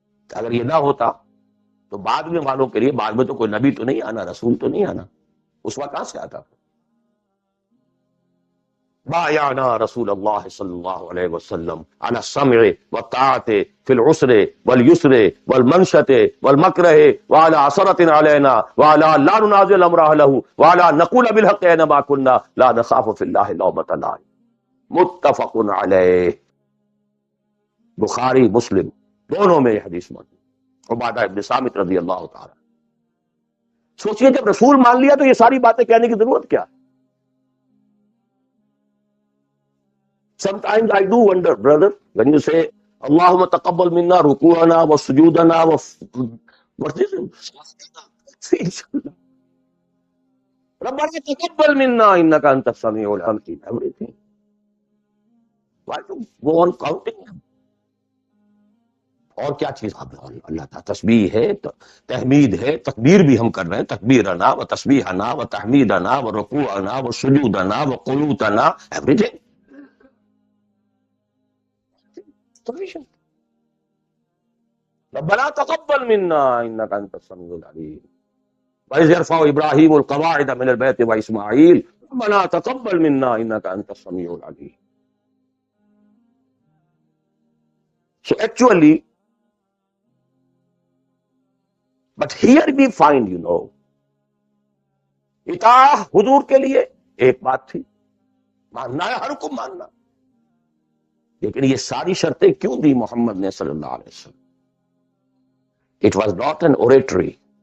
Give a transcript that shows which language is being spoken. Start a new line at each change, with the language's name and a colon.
Urdu: اگر یہ نہ ہوتا تو بعد میں والوں کے لیے، بعد میں تو کوئی نبی تو نہیں آنا، رسول تو نہیں آنا، اسوہ کہاں سے آتا؟
Arabic: بايعنا رسول اللہ صلی اللہ علیہ وسلم على السمع والطاعة في العسر واليسر والمنشة والمكره وعلى عثرة علينا وعلى لا ننازع الامر اهله وعلى نقول بالحق اينما كنا لا نخاف في الله لومة لائم.
Urdu: متفق علیہ. بخاری مسلم دونوں میں یہ حدیث موجود. عبادہ ابن صامت رضی اللہ تعالی. سوچئے جب رسول مان لیا تو یہ ساری باتیں کہنے کی ضرورت کیا؟
English: Sometimes I do wonder, brother, when you say,
Arabic: Allahumma taqabbal minna ruku'ana wa sujudana
English: wa what's this?
Arabic: Rabbana taqabbal minna innaka antas sami'ul alim.
English: Everything. Why to go on counting them?
Urdu: اور کیا چیز اللہ تعالیٰ تسبیح ہے، تحمید ہے، تکبیر بھی ہم کر رہے ہیں،
Arabic: تکبیرنا و تسبیحنا و تحمیدنا و رکوعنا و سجودنا و قنوتنا،
English: everything.
Arabic: ربنا تقبل منا انك انت السميع العليم واذ يرفع ابراهيم القواعد من البيت واسماعيل ربنا تقبل منا انك انت السميع العليم.
English: So actually, but here we find,
Urdu: اطاعت حضور کے لیے ایک بات تھی، ماننا ہے، ہر کو ماننا. لیکن یہ ساری شرطیں کیوں دی محمد نے صلی اللہ علیہ وسلم؟
English: It was not an oratory.